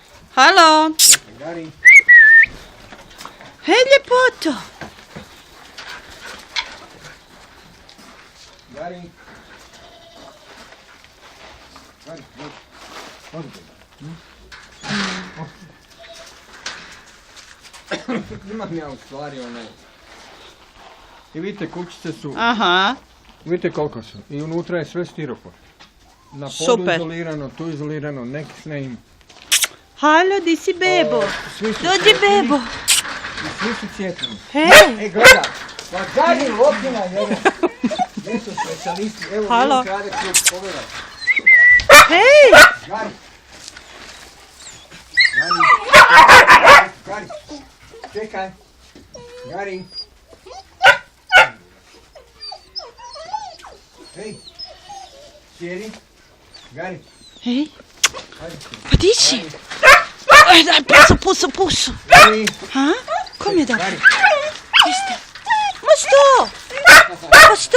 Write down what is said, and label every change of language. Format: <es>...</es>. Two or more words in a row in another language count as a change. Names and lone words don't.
<hr>Halo? Gari. Hej, ljepoto. Gari. Gari, imam ja u stvari onaj. I vidite, kućice su, Aha, vidite koliko su. I unutra je sve stiropor. Na podu Super. izolirano, tu izolirano, neki s ne im. halo, di si bebo? Svi su Dođi cijepljeni. bebo. I svi su cijepljeni. Hej, E, gledaj, pa Gari lopina, jedan. Gdje su specijalisti? Evo, Halo. vidim krade klub, pogledaj. hej. Gari. Gari. Čekaj. Gari. Hej. Sjedi. Gari. Hej, Ajde. pa di si? Aj, daj, pusu. Gari. Ha? Kom je da? Gari. Gdje ste? Ma sto! Pa sto!</hr>